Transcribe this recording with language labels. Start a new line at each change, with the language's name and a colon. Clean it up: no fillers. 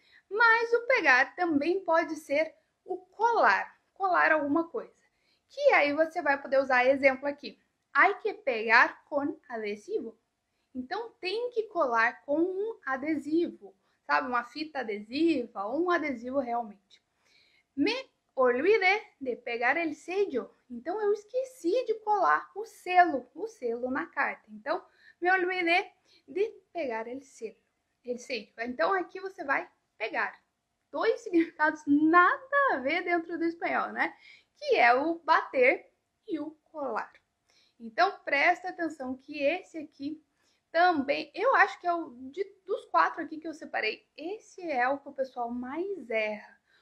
Portuguese: Mas o pegar também pode ser o colar, colar alguma coisa. Que aí você vai poder usar exemplo aqui.
Spanish: Hay que pegar
Portuguese: com adesivo. Então tem que colar com um adesivo, sabe? Uma fita adesiva ou um adesivo realmente.
Spanish: Me olvidé de pegar el sello.
Portuguese: Então, eu esqueci de colar o selo na carta.
Spanish: Então, me olvidé de pegar el sello.
Portuguese: Então, aqui você vai pegar. Dois significados nada a ver dentro do espanhol, né? Que é o bater e o colar. Então, presta atenção que esse aqui também, eu acho que é dos quatro aqui que eu separei, esse é o que o pessoal mais erra.